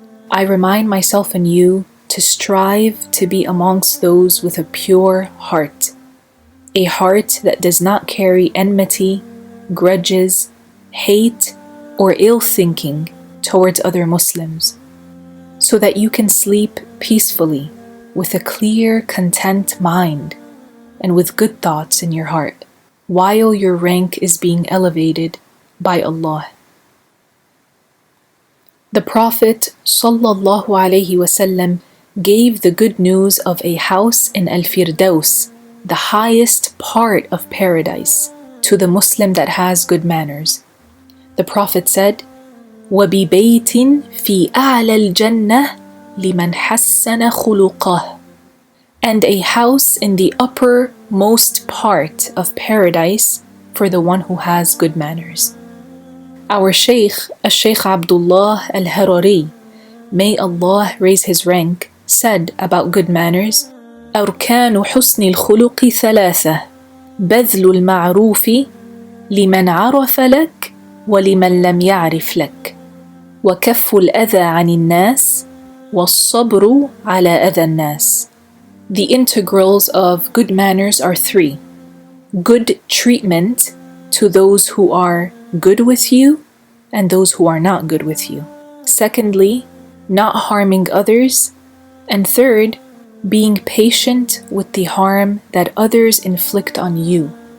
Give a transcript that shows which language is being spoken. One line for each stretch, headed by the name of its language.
English: I remind myself and you to strive to be amongst those with a pure heart, a heart that does not carry enmity, grudges, hate, or ill thinking towards other Muslims, so that you can sleep peacefully with a clear, content mind and with good thoughts in your heart, while your rank is being elevated by Allah. The Prophet ﷺ gave the good news of a house in Al-Firdaus, the highest part of paradise, to the Muslim that has good manners. The Prophet said,
Arabic: وَبِبَيْتٍ فِي أَعْلَى الْجَنَّةِ لِمَنْ حَسَّنَ خُلُقَهُ.
English: And a house in the uppermost part of paradise for the one who has good manners. Our Shaykh, Al-Shaykh Abdullah Al-Harari, may Allah raise his rank, said about good manners,
Arabic: أركان حسن الخلق ثلاثة بذل المعروف لمن عرف لك ولمن لم يعرف لك وكف الأذى عن الناس والصبر على أذى الناس.
English: The integrals of good manners are three: good treatment to those who are good with you and those who are not good with you. Secondly, not harming others. And third, being patient with the harm that others inflict on you.